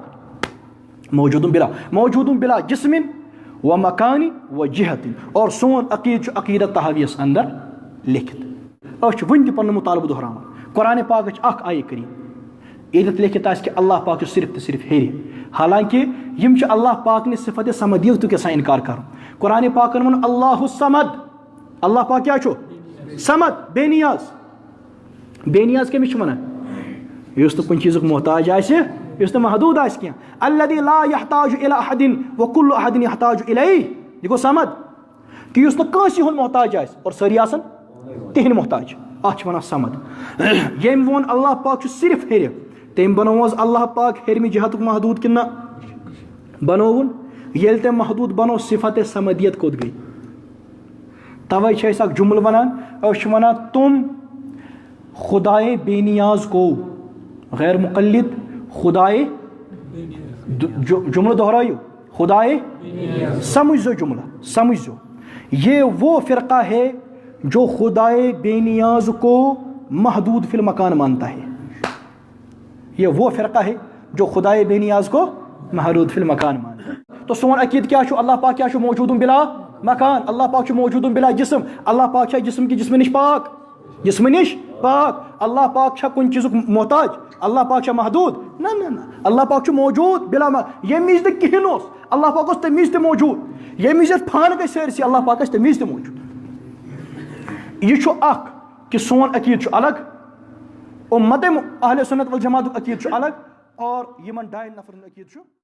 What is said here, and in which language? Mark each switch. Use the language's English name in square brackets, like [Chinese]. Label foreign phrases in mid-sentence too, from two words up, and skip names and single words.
[Kashmiri] مکان [Arabic] موجودم بلا جسمن و مکانی و جہتن [Kashmiri] اور سون عقید چھُ عقیدہ تحاویس اندر لیکھِتھ أسۍ چھِ وُنہِ تہِ پنُن مطالبہٕ دہراوان قرآن پاکٕچ اکھ آیہِ کریٖم ییٚتٮ۪تھ لیکھِتھ آسہِ کہ اللہ پاک چھُ صرف تہٕ صرف ہیٚرِ حالانکہ یِم چھِ اللہ پاک نہِ صفت سمدیتُک یژھان انکار کرُن قرآن پاکن ووٚن [Arabic] اللہ الصمد [Kashmiri] اللہ پاک کیٛاہ چھُ سمد بے نیاز کٔمِس چھِ وَنان یُس نہٕ کُنہِ چیٖزُک محتاج آسہِ یُس نہٕ محدوٗد آسہِ کینٛہہ [Arabic] الذی لا یحتاج الی احد وکل احد یحتاج الیہ [Kashmiri] یہِ گوٚو سمد کہ یُس نہٕ کٲنٛسہِ ہُنٛد محتاج آسہِ اور سٲری آسن تِہنٛدۍ محتاج اتھ چھِ ونان سمد ییٚمۍ ووٚن اللہ پاک چھُ صرف ہیٚرِ تٔمۍ بنوو حظ اللہ پاک ہیٚرمہِ جہتُک محدوٗد کِنہٕ نہ بنووُن ییٚلہِ تٔمۍ محدوٗد بنوو صفت سمدیت کوٚت گٔے توے چھِ أسۍ اکھ جملہٕ ونان أسۍ چھِ ونان [Urdu] تم خدائے بے نیاز کو غیر مقلد خدائے جملہ دہرائیو خدائے سمجھو جملہ سمجھو یہ وہ فرقہ ہے جو خدائے بے نیاز کو محدود فی المکان مانتا ہے یہ وہ فرقہ ہے جو خدائے بے نیاز کو محدود فی المکان مانتا ہے [Kashmiri] تو سون عقید کیا چھو اللہ پاک کیا چھو موجود بلا مکان اللہ پاک چھُ موجود بلا جسم اللہ پاک چھا جسم کی جسم نش پاک جسم نش پاک اللہ پاک چھا کُنہِ چیٖزُک محتاج اللہ پاک چھا محدوٗد نہ اللہ پاک چھُ موجود بلا ییٚمہِ وِزِ نہٕ کِہیٖنۍ اوس اللہ پاک اوس تَمہِ وِزِ تہِ موجود ییٚمہِ وِزِ اَسہِ پھانہٕ گژھِ سٲرسٕے اللہ پاک آسہِ تَمہِ وِزِ تہِ موجود یہِ چھُ اکھ کہِ سون عقیٖد چھُ الگ اُمت اہل سنت والجماعتُک عقیٖد چھُ الگ اور یِمن ڈاین نفرن عقیٖد چھُ